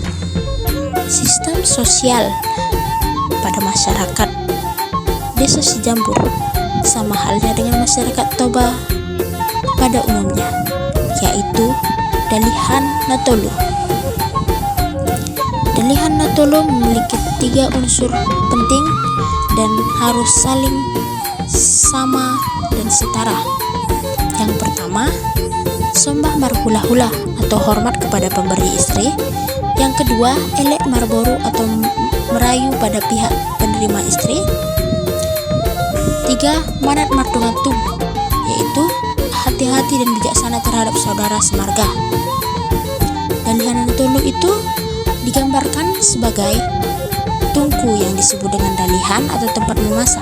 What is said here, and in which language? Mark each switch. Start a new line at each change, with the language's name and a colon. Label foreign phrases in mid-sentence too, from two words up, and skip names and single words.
Indonesian: Sistem sosial pada masyarakat Desa Sijambur sama halnya dengan masyarakat Toba pada umumnya, yaitu Dalihan Natolu. Dalihan Natolu memiliki 3 unsur penting dan harus saling sama dan setara. Yang pertama,
Batak Toba: sombah marhula-hula
Indonesian: atau hormat kepada pemberi istri. Yang kedua,
Batak Toba: elek marboru
Indonesian: atau merayu pada pihak penerima istri. 3.
Batak Toba: Manat martungatum,
Indonesian: yaitu hati-hati dan bijaksana terhadap saudara semarga. Dalihan Natolu itu digambarkan sebagai tungku yang disebut dengan dalihan atau tempat memasak.